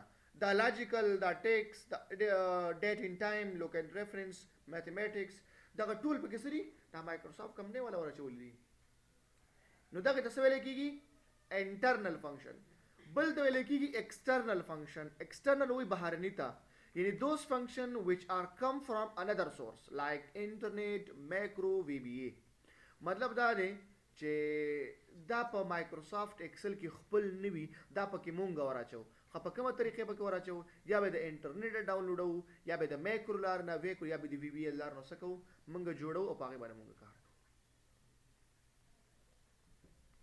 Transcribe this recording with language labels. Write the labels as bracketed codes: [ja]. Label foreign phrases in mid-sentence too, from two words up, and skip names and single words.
[ps] دا لاجیکل، دا ټیکس، دا [en] date and time, lookup reference, [ps] میتھمیټکس دغه ټول پکې څه دي؟ دا مایکروسافټ کمپنۍ والا ور اچولی دي. نو دغه ته څه ویلی کېږي؟ [en] internal function. [ps] بل ته ویلی کېږي [en] external function. [ps] ایکسټرنل وایي بهرني ته. [en] یعنی those function which are come from another source like internet, macro, VBA. [ps] مطلب دا دی چې دا په مایکروسافټ ایکسل کې خپل نه وي دا پکې مونږ وراچو. خو په کومه طریقې پکې وراچو؟ یا به د انټرنیټ ډاونلوډوو یا به د میکرو لار نه ویکرو یا به د VBA لار نه څه کوو مونږ جوړو او په هغې باندې مونږ کار کوو.